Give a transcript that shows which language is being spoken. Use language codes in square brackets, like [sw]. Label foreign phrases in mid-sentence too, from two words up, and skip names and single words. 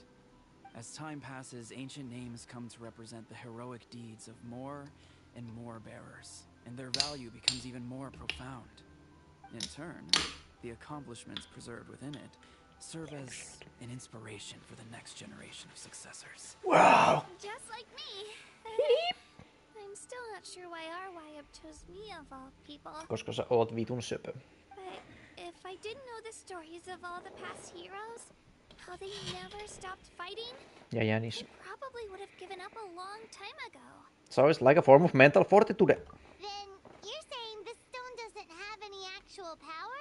[en] As time passes, ancient names come to represent the heroic deeds of more and more bearers, and their value becomes even more profound. In turn, the accomplishments preserved within it serve as an inspiration for the next generation of successors. Wow. Just like me. I'm still not sure why our Wayab chose me of all people. [fi] Koska sä oot vitun söpö. [en] But if I didn't know the stories of all the past heroes, how they never stopped fighting, [fi] Ja jänis. [en] I probably would have given up a long time ago. So it's like a form of mental fortitude. Then you're saying this stone doesn't have any actual power?